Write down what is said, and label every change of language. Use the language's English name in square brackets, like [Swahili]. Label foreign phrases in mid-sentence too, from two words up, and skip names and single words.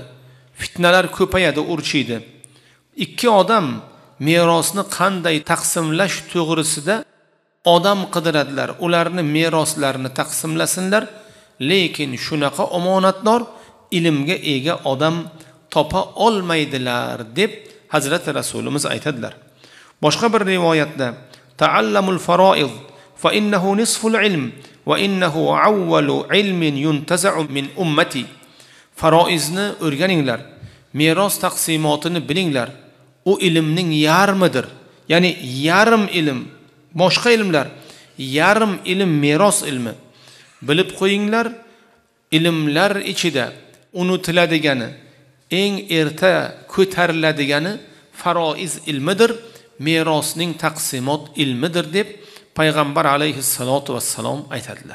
[Uzbek] Fitnalar ko'payadi, urchiydi. Ikki odam merosni qanday taqsimlash to'g'risida odam qidiradilar. Ularni meroslarini taqsimlasinlar, lekin shunaqa omonatdor, ilmga ega odam topa olmaydilar deb Hazrati Rasulimiz aytadilar. Boshqa bir rivoyatda [Arabic] تعلموا الفرائض فإنه نصف العلم وإنه أول علم ينتزع من أمتي. [Uzbek] Faroizni o'rganinglar, meros taqsimotini bilinglar. U ilmning yarmidir. Ya'ni yarim ilm, boshqa ilmlar, yarim ilm meros ilmi. Bilib qo'yinglar, ilmlar ichida unutiladigani, eng erta ko'tariladigani faroiz ilmidir, merosning taqsimot ilmidir deb payg'ambar [Arabic] عليه الصلاة والسلام [Uzbek] aytadilar.